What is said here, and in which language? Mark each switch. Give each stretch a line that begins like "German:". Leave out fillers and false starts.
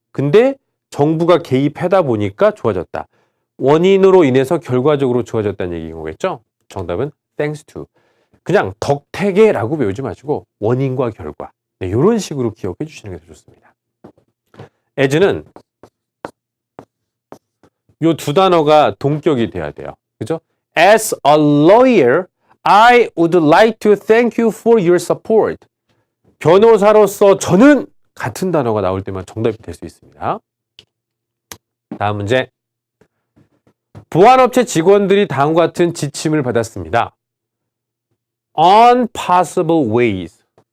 Korean: 근데 정부가 개입하다 보니까 좋아졌다. 원인으로 인해서 결과적으로 좋아졌다는 얘기인 거겠죠? 정답은 thanks to. 그냥 덕택에라고 외우지 마시고 원인과 결과. 네, 이런 식으로 기억해 주시는 게 더 좋습니다. as는 요 두 단어가 동격이 돼야 돼요. 그죠?
English: As a lawyer, I would like to thank you for your support.
Korean: 변호사로서 저는 같은 단어가 나올 때만 정답이 될 수 있습니다. 다음 문제. 보안업체 직원들이 다음과 같은 지침을 받았습니다.
English: On possible ways.